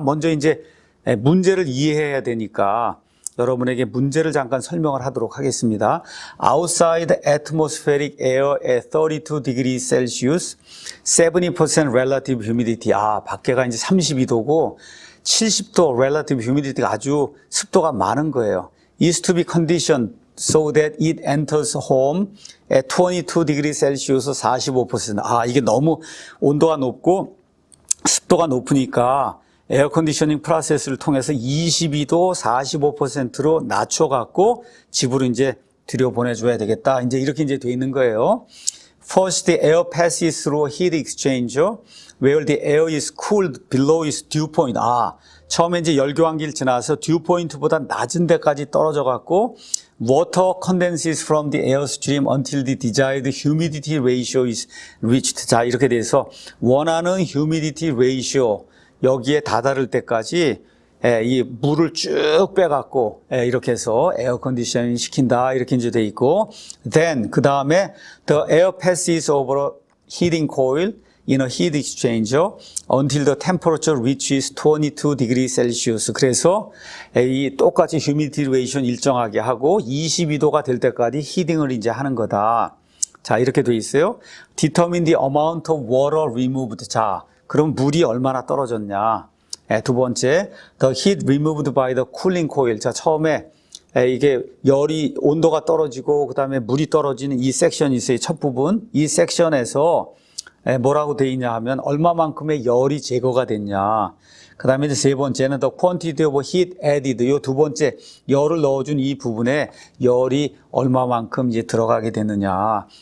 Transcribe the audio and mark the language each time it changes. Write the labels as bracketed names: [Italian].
[Korean] 먼저 이제 문제를 이해해야 되니까 여러분에게 문제를 잠깐 설명을 하도록 하겠습니다. [English] Outside atmospheric air at 32 degrees Celsius, 70% relative humidity. [Korean] 밖에가 이제 32도고 70도 relative humidity가 아주 습도가 많은 거예요. [English] Is to be conditioned so that it enters home at 22 degrees Celsius 45%. [Korean] 이게 너무 온도가 높고 습도가 높으니까 에어 컨디셔닝 프로세스를 통해서 22도 45%로 낮춰갖고 집으로 이제 들여보내줘야 되겠다. 이제 이렇게 이제 돼 있는 거예요. [English] First, the air passes through a heat exchanger where the air is cooled below its dew point. [Korean] 처음에 이제 열교환기를 지나서 dew point보다 낮은 데까지 떨어져갖고 [English] water condenses from the airstream until the desired humidity ratio is reached. [Korean] 자, 이렇게 돼서 원하는 humidity ratio 여기에 다다를 때까지 이 물을 쭉 빼갖고 이렇게 해서 에어 컨디셔닝 시킨다. 이렇게 이제 돼 있고, [English] then [Korean] 그 다음에 [English] the air passes over a heating coil in a heat exchanger until the temperature reaches 22 degrees Celsius. [Korean] 그래서 이 똑같이 humidity ratio 일정하게 하고 22도가 될 때까지 히딩을 이제 하는 거다. 자, 이렇게 돼 있어요. [English] Determine the amount of water removed. [Korean] 자, 그럼 물이 얼마나 떨어졌냐. 두 번째, [English] the heat removed by the cooling coil. [Korean] 자, 처음에 이게 열이 온도가 떨어지고 그 다음에 물이 떨어지는 이 섹션이 있어요. 첫 부분. 이 섹션에서 뭐라고 돼 있냐 하면 얼마만큼의 열이 제거가 됐냐. 그 다음에 이제 세 번째는 [English] the quantity of heat added. [Korean] 요 두 번째 열을 넣어준 이 부분에 열이 얼마만큼 이제 들어가게 됐느냐.